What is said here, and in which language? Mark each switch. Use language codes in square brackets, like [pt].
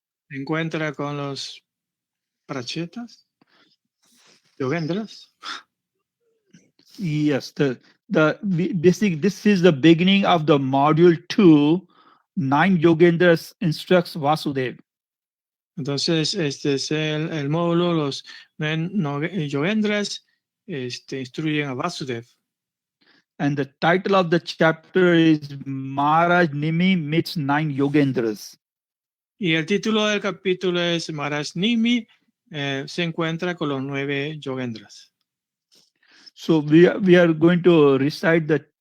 [es] Se encuentra con los prachetas, yogendras. [en] Yes, this is the beginning of the module 2. 9 Yogendras instructs Vasudev. [es] Entonces, este es el módulo, los yogendras instruyen a Vasudev. [en] And the title of the chapter is Maharaj Nimi meets 9 Yogendras. [es] Y el título del capítulo es Maharaj Nimi se encuentra con los 9 yogendras. [en] So we are going to recite the